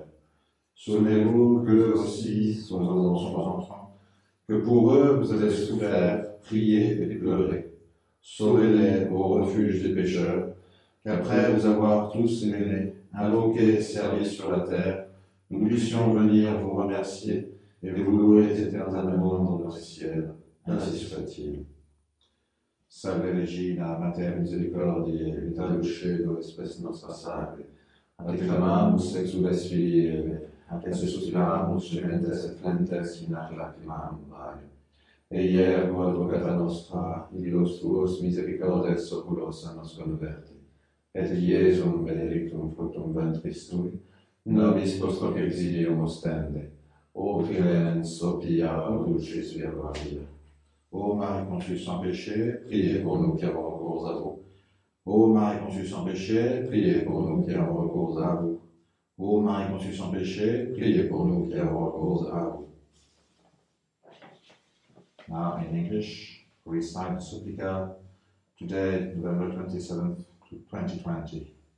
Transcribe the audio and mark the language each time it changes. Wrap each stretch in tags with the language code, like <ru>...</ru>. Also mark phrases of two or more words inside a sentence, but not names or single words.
<fr>Souvenez-vous qu'eux aussi sont nos enfants, que pour eux vous avez souffert, prié et pleuré. Sauvez-les au refuge des pécheurs, qu'après vous avoir tous aimés, invoqués et servis sur la terre, nous puissions venir vous remercier et vous louer éternellement dans le ciel. Ainsi soit-il.</fr> <la>Salve Regina, Mater Misericordiae, vita dulcedo, spes nostra salve. A te clamamus, exules filii Eve, a te suspiramus, gementes et flentes in ac lacrimam mare. Eiergo advocata nostra, illos tuos misericordes oculos a nos converti. Et Iesum benedictum fructum ventris tui, nobis post hoc exilium ostende. Ô clémens, ô pia, ô dulcis Virgo Maria.</la> <fr>Ô Marie conçue sans péché, priez pour nous qui avons recours à vous. Ô Marie conçue sans péché, priez pour nous qui avons recours à vous. Ô Marie conçue sans péché, priez pour nous qui avons recours à vous.</fr> <en>Now in English, we recite the Supplica today, November 27th, 2020.</en>